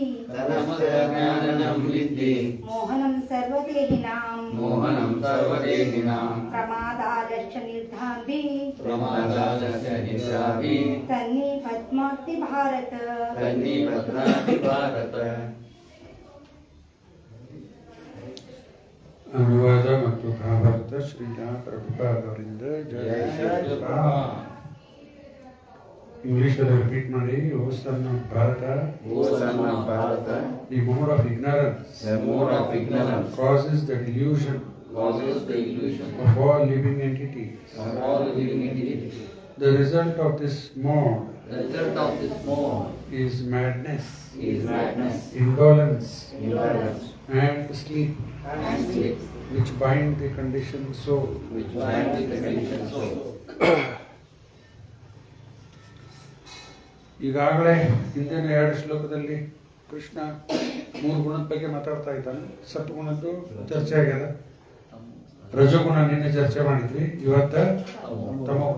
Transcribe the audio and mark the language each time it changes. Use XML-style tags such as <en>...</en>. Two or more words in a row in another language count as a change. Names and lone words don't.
<sa>तमस्त्वज्ञानजं विद्धि मोहनं सर्वदेहिनां मोहनं सर्वदेहिनां प्रमादालस्य निर्धाभिः प्रमादालस्य निद्राभिः तन्निबध्नाति भारत तन्निबध्नाति भारत</sa> <kn>ಅನುವಾದ ಮತ್ತು ಭಾವಾರ್ಥ ಶ್ರೀಲಾ ಪ್ರಭುಪಾದ್ ಅವರಿಂದ ಜಯ ಶ್ರೀ ರಾಮ್. ಇಂಗ್ಲಿಷಲ್ಲಿ ರಿಪೀಟ್ ಮಾಡಿ.</kn> <en>O son of Bharata, O son of Bharata, the more of ignorance the more of ignorance causes the delusion causes the illusion of all living entities. of all living entities. The result of this mode The result of this mode is madness, is madness, indolence, ignorance, and sleep, and sleep, which bind the conditioned soul. which bind the conditioned soul.</en> <kn>ಈಗಾಗಲೇ ಹಿಂದಿನ 2 ಶ್ಲೋಕದಲ್ಲಿ ಕೃಷ್ಣ 3 ಗುಣದ ಬಗ್ಗೆ ಮಾತಾಡ್ತಾ ಇದ್ದಾನೆ. ಸತ್ಗುಣದ್ದು ಚರ್ಚೆ ಆಗ್ಯದ, ರಜಗುಣ ನಿನ್ನೆ ಚರ್ಚೆ ಮಾಡಿದ್ವಿ, ಇವತ್ತ ತಮೋಗುಣ.</kn>